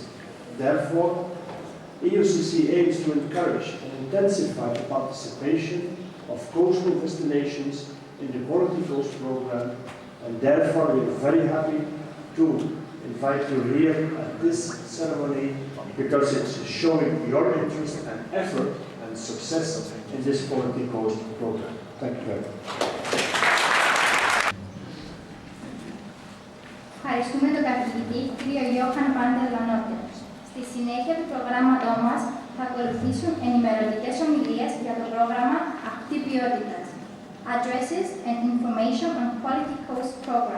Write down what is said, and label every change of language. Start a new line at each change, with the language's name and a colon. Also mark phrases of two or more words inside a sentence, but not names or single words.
English: Therefore, EUCC aims to encourage and intensify the participation of coastal destinations in the QualityCoast program, and therefore we are very happy to invite you here at this ceremony because it's showing your interest and effort and success in this QualityCoast program. Thank you very much.
Greek: Ευχαριστούμε τον καθηγητή κ. Johan Vande Lanotte. Στη συνέχεια του προγράμματός μας θα ακολουθήσουν ενημερωτικές ομιλίες για το πρόγραμμα Ακτή Ποιότητας,
English: Addresses and Information on QualityCoast Program.